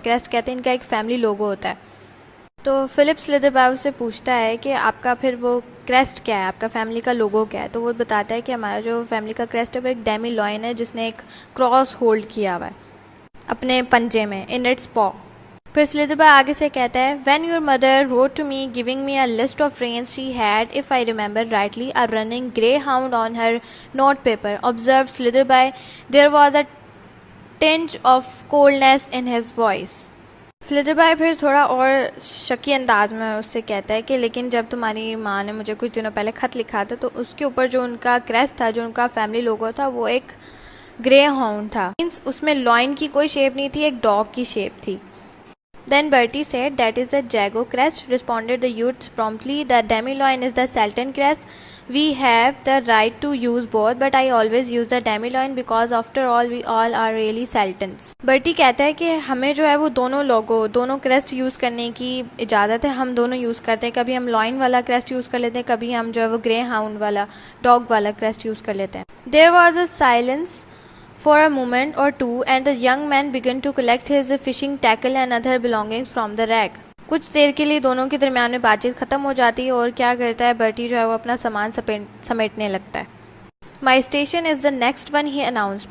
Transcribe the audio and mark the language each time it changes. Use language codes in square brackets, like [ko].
[hi] Crest कहते हैं इनका एक फैमिली लोगो होता है. तो फिलिप स्लिदरबाय से पूछता है कि आपका फिर वो क्रेस्ट क्या है, आपका फैमिली का लोगो क्या है. तो वो बताता है कि हमारा जो फैमिली का क्रेस्ट है वो एक डेमी लॉयन है जिसने एक क्रॉस होल्ड किया हुआ है अपने पंजे में, [en] In its paw. [hi] फिर स्लिदरबाय आगे से कहता है [en] When your mother wrote to me giving me a list of trains she had, if I remember rightly, a running greyhound on her note paper, observed Slitherbye. There was a tinge of coldness in his voice. [hi] स्लिदरबाय फिर थोड़ा और shaky अंदाज में उससे कहता है कि लेकिन जब तुम्हारी माँ ने मुझे कुछ दिनों पहले ख़त लिखा था तो उसके ऊपर जो उनका क्रेस्ट था, जो उनका फैमिली लोगो था, वो एक ग्रे हाउंड था. मीन्स उसमें लॉइन की कोई शेप नहीं थी, एक डॉग की शेप थी. [en] Then Bertie said, "That is the Jago crest," responded the youth promptly. "The Demi-Loin is the Sultan crest. We have the right to use both, but I always use the Demi-Loin because after all, we all are really Sultans." [hi] Bertie कहता है कि हमें जो है वो दोनों crest use करने की इजाज़त है. हम दोनों यूज़ करते हैं. कभी हम लॉइन वाला क्रेस्ट यूज़ कर लेते हैं, कभी हम जो है वो ग्रे हाउंड वाला डॉग वाला क्रेस्ट यूज़ कर लेते हैं. [en] There was a silence for a moment or two, and the young man began to collect his fishing tackle and other belongings from the rack. [hi] कुछ देर के लिए दोनों के दरमियान में बातचीत खत्म हो जाती है और क्या करता है बर्टी जो है वो अपना सामान समेटने लगता है. [en] My station is the next one, he announced.